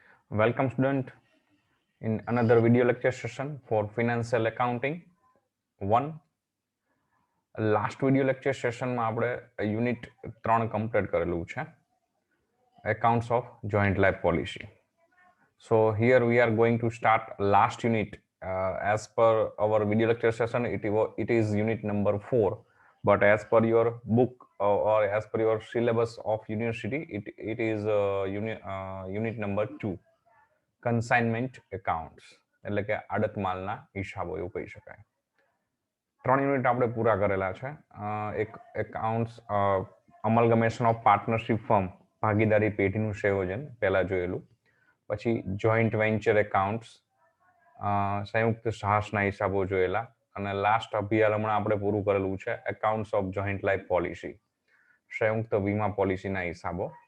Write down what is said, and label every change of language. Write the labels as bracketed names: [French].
[English] Welcome student in another video lecture session for financial accounting 1. [Gujarati] Last video lecture સેશનમાં આપણે unit 3 complete કરેલું છે [English] accounts of joint life policy. So here we are going to start last unit. As per our video lecture session it is unit number 4, but as per your book or as per your syllabus of university it is unit number 2, [Gujarati] consignment accounts એટલે કે આડત માલના હિસાબો એવું કહી શકાય. 3 unit આપણે પૂરા કરેલા છે. એક એકાઉન્ટ્સ [English] amalgamation of partnership firm [Gujarati] ભાગીદારી પેઢીનું સંયોજન પહેલા જોયેલું, પછી જોઈન્ટ વેન્ચર એકાઉન્ટ્સ સંયુક્ત સાહસના હિસાબો જોયેલા, અને લાસ્ટ અભ્યાલ હમણાં આપણે પૂરું કરેલું છે [English] accounts of joint life policy [Gujarati] સંયુક્ત વીમા પોલિસીના હિસાબો.